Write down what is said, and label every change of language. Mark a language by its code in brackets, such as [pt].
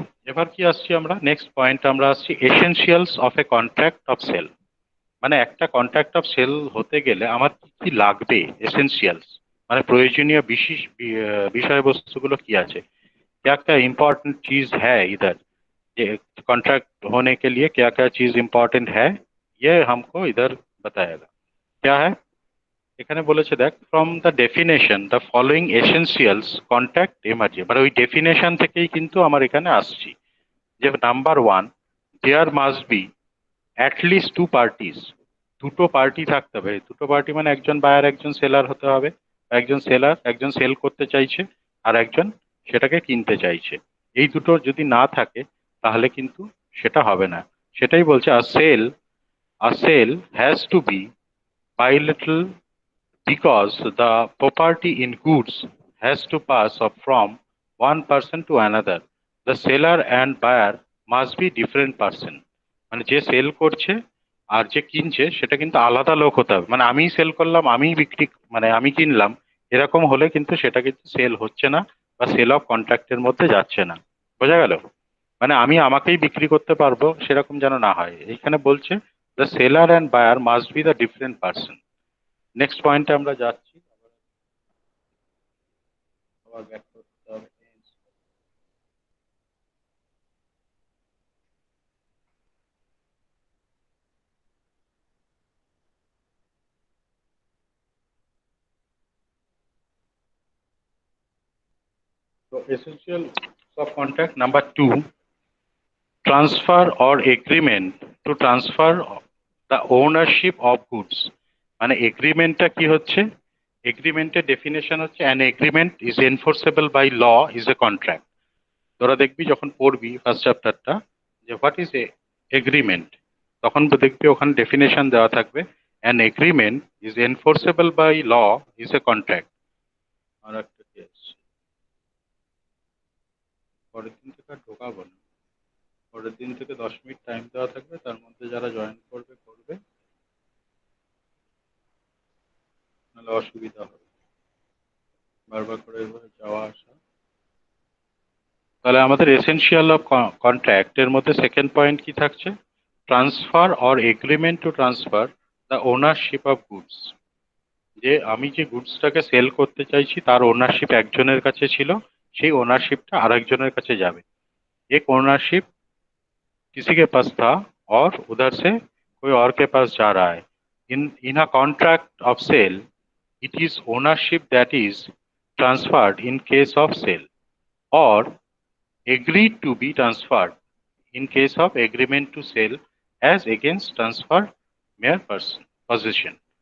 [bn] এবার কি আসছি আমরা, [en] next point [bn] আমরা আসছি [en] Essentials of a contract of sale. [bn] মানে একটা কন্ট্রাক্ট অফ সেল হতে গেলে আমার কি কি লাগবে, এসেনশিয়ালস মানে প্রয়োজনীয় বিশেষ বিষয়বস্তুগুলো কি আছে। [hi] क्या क्या इम्पोर्टेंट चीज है इधर, ये कॉन्ट्रैक्ट होने के लिए क्या क्या चीज इम्पोर्टेंट है, ये हमको इधर बताएगा। क्या है, [bn] এখানে বলেছে দেখ, [en] from the definition the following essentials contract emerge, [bn] মানে ওই ডেফিনেশন থেকেই কিন্তু আমার এখানে আসছি। [en] যে number 1, there must be at least 2 parties, [bn] দুটো পার্টি থাকতে হবে। দুটো পার্টি মানে একজন বায়ার একজন সেলার হতে হবে। একজন সেলার, একজন সেল করতে চাইছে, আর একজন সেটাকে কিনতে চাইছে। এই দুটো যদি না থাকে তাহলে কিন্তু সেটা হবে না। সেটাই বলছে [en] a sale has to be bilateral because the property in goods has to pass up from one person to another. The seller and buyer must be different person. [bn] মানে যে সেল করছে আর যে কিনছে সেটা কিন্তু আলাদা লোক হতে হবে। মানে আমি সেল করলাম, আমি বিক্রি, মানে আমি কিনলাম, এরকম হলে কিন্তু সেটা কিন্তু সেল হচ্ছে না বা সেল অফ কন্ট্রাক্টের মধ্যে যাচ্ছে না। বোঝা গেল? মানে আমি আমাকেই বিক্রি করতে পারবো সেরকম যেন না হয়। এইখানে বলছে [en] The seller and buyer must be the different person. [bn] Next পয়েন্টে আমরা যাচ্ছি। আবার back করতে হবে। [en] So essential of contract number 2, transfer or agreement to transfer the ownership of goods। মানে এগ্রিমেন্টটা কি হচ্ছে? এগ্রিমেন্টের ডেফিনেশন হচ্ছে an agreement is enforceable by law is a contract। [bn] তোরা দেখবি যখন পড়বি ফার্স্ট চ্যাপ্টারটা যে হোয়াট ইজ এ এগ্রিমেন্ট, তখন তো দেখবি ওখানে ডেফিনেশন দেওয়া থাকবে [en] an agreement is enforceable by law is a contract। [bn] আর একটা কি আছে? পরের দিন থেকে আর ঢোকাবো না, পরের দিন থেকে 10 মিনিট টাইম দেওয়া থাকবে, তার মধ্যে যারা জয়েন করবে করবে, নাহলে অসুবিধা হবে বারবার করে এভাবে যাওয়া আসা। তাহলে আমাদের এসেনশিয়াল অফ কন্ট্রাক্ট এর মধ্যে সেকেন্ড পয়েন্ট কি থাকছে? [en] Transfer or agreement to transfer the ownership of goods. [bn] যে আমি যে গুডসটাকে সেল করতে চাইছি তার ওনারশিপ একজনের কাছে ছিল, সেই ওনারশিপটা আরেকজনের কাছে যাবে। [hi] एक ओनरशिप किसी के पास था और उधर से कोई और के पास जा रहा है। [en] In a contract of sale it is ownership that is transferred in case of sale or agreed to be transferred in case of agreement to sell as against transfer mere person possession।